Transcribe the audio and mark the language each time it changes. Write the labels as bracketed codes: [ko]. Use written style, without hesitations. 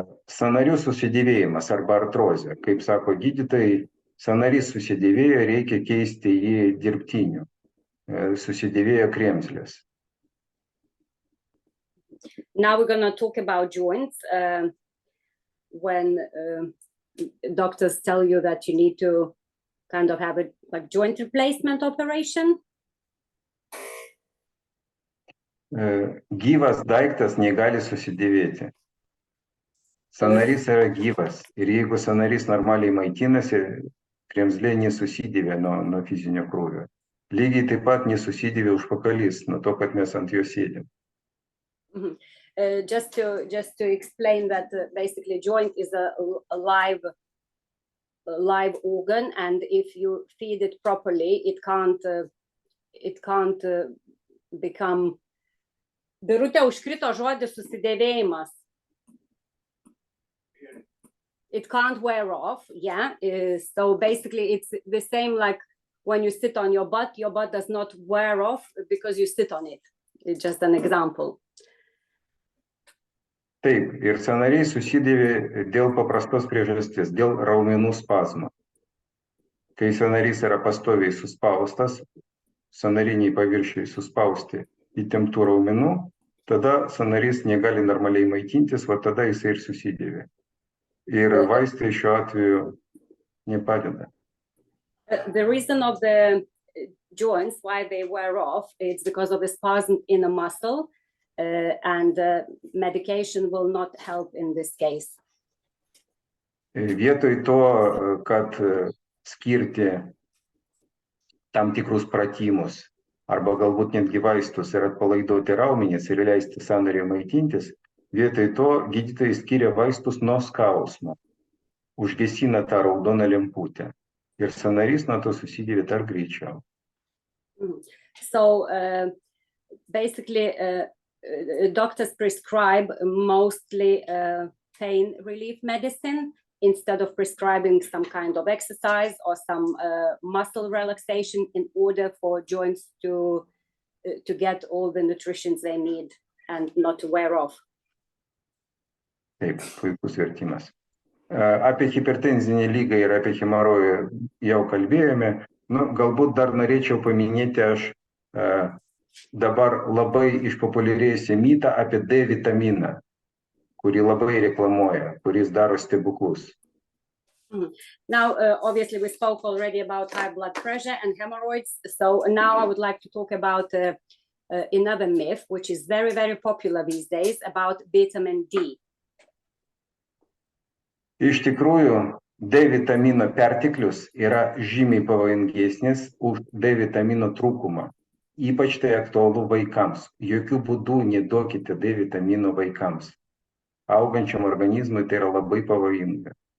[lt] Sąnarių susidėvėjimas arba artrozė. Kaip sako gydytojai, sąnarys susidėvėjo, reikia keisti jį dirbtiniu. Susidėvėjo kremzlės. [en] Now we're going to talk about joints. When doctors tell you that you need to kind of have a joint replacement operation. [lt] Gyvas daiktas negali susidėvėti. Sąnarys yra gyvas ir jeigu sąnarys normaliai maitinasi, kremzlė nesusidėvė nuo fizinio krūvio. Lygiai taip pat nesusidėvė užpakalys nuo to, kad mes ant jo sėdėm. [en] Just to explain that basically joint is a live organ, and if you feed it properly, it can't become. [lt] Birutė, užkrito žodis susidėvėjimas. [en] It can't wear off, yeah. So basically it's the same like when you sit on your butt does not wear off because you sit on it. It's just an example. [lt] Taip, ir sąnariai susidėvė dėl paprastos priežasties, dėl raumenų spazmo. Kai sąnarys yra pastoviai suspaustas, sąnariniai paviršiai suspausti įtemptų raumenų, tada sąnarys negali normaliai maitintis, va tada jisai ir susidėvė. Ir vaistai šiuo atveju nepadeda. [en] The reason of the joints, why they wear off, it's because of the spasm in a muscle, and medication will not help in this case. [lt] Vietoj to, kad skirti tam tikrus pratimus, arba galbūt netgi vaistus ir atpalaiduoti raumenis ir leisti sąnariui maitintis, vietoj to gydytojai skiria vaistus nuo skausmo, užgesina tą raudoną lemputę ir sąnarys nuo to susidėvė dar greičiau. [en] So basically doctors prescribe mostly pain relief medicine instead of prescribing some kind of exercise or some muscle relaxation in order for joints to get all the nutrition they need and not to wear off. [lt] Taip, puikus vertimas. Apie hipertenzinį lygą ir apie hemorojų jau kalbėjome. Galbūt dar norėčiau paminėti aš dabar labai išpopuliarėjusią mitą apie D vitaminą, kurį labai reklamuoja, kuris daro stebuklus. [en] Now, obviously, we spoke already about high blood pressure and hemorrhoids. So now I would like to talk about another myth, which is very, very popular these days, about vitamin D. [lt] Iš tikrųjų, D vitamino perteklius yra žymiai pavojingesnis už D vitamino trūkumą. Ypač tai aktualu vaikams. Jokių būdų neduokite D vitamino vaikams. Augančiam organizmui tai yra labai pavojinga.